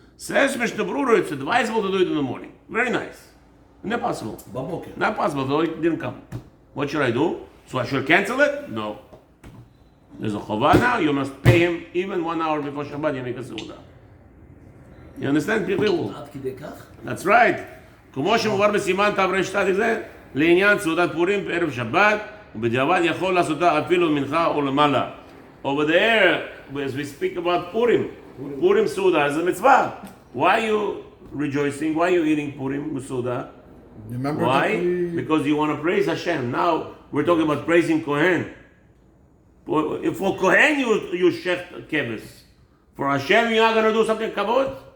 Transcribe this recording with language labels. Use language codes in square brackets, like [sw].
[en] Says Mishnah Berurah, it's advisable to do it in the morning. Very nice. Not possible. Not possible. So it didn't come. What should I do? So I should cancel it? No. There's a chovah now. You must pay him even 1 hour before Shabbat. You make a seudah. You understand? People. That's right. [he] כמו שמובא בסימן תר"שת זה, לעניין סעודת פורים בערב שבת, ובדיעבד יכול לעשותה אפילו מנחה או למעלה. [en] Over there, as we speak about Purim Suda is a mitzvah. Why you rejoicing. Why are you eating Purim, Musuda? You remember Why? that we- Because you want to praise Hashem. Now we're talking about praising Kohen. If for Kohen you shecht keves, for Hashem you're not going to do something kavod.